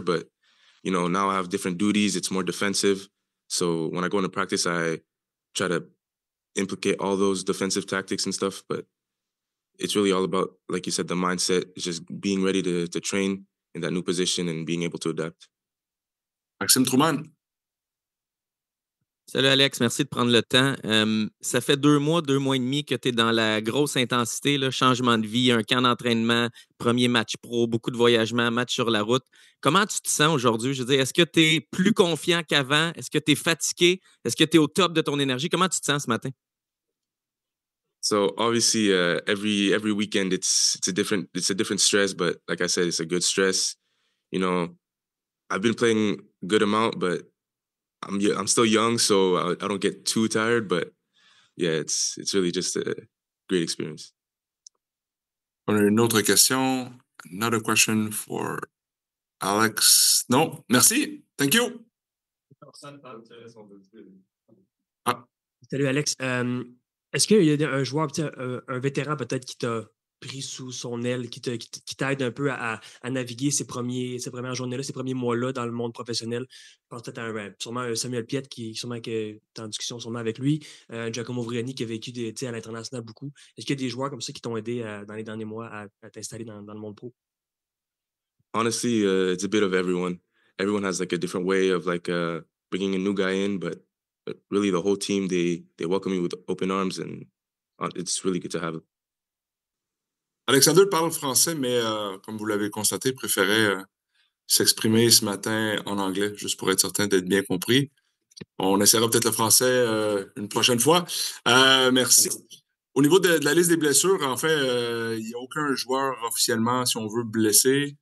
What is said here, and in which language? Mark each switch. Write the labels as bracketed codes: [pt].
[en] But you know, now I have different duties. It's more defensive. So when I go into practice, I try to implicate all those defensive tactics and stuff. But it's really all about, like you said, the mindset. It's just being ready to train in that new position and being able to adapt. Maxime Trouman. [fr] Salut Alex, merci de prendre le temps. Ça fait 2 mois et demi que tu es dans la grosse intensité, là, changement de vie, un camp d'entraînement, premier match pro, beaucoup de voyagements, match sur la route. Comment tu te sens aujourd'hui? Je veux dire, est-ce que tu es plus confiant qu'avant? Est-ce que tu es fatigué? Est-ce que tu es au top de ton énergie? Comment tu te sens ce matin? [en] So obviously, every weekend it's a different stress, but like I said, it's a good stress. You know, I've been playing a good amount, but I'm still young, so I don't get too tired. But yeah, it's really just a great experience. [fr] On a une autre question. [en] Another question for Alex. No, [fr] merci. [en] Thank you. [fr] Ah. Salut Alex. Est-ce qu'il y a un joueur, un vétéran peut-être qui t'a pris sous son aile, qui t'aide un peu à naviguer ces premières journées-là, ces premiers mois-là dans le monde professionnel? Je pense peut-être à sûrement un Samuel Piette qui sûrement est en discussion sûrement avec lui, Giacomo Vrioni qui a vécu à l'international beaucoup. Est-ce qu'il y a des joueurs comme ça qui t'ont aidé dans les derniers mois à t'installer dans le monde pro? [en] Honestly, it's a bit of everyone. Everyone has like a different way of like bringing a new guy in, but really the whole team, they welcome you with open arms and it's really good to have. [fr] Alexander parle français, mais comme vous l'avez constaté, préférait s'exprimer ce matin en anglais, juste pour être certain d'être bien compris. On essaiera peut-être le français une prochaine fois. Merci. Au niveau de la liste des blessures, en fait, il n'y a aucun joueur officiellement, si on veut, blessé.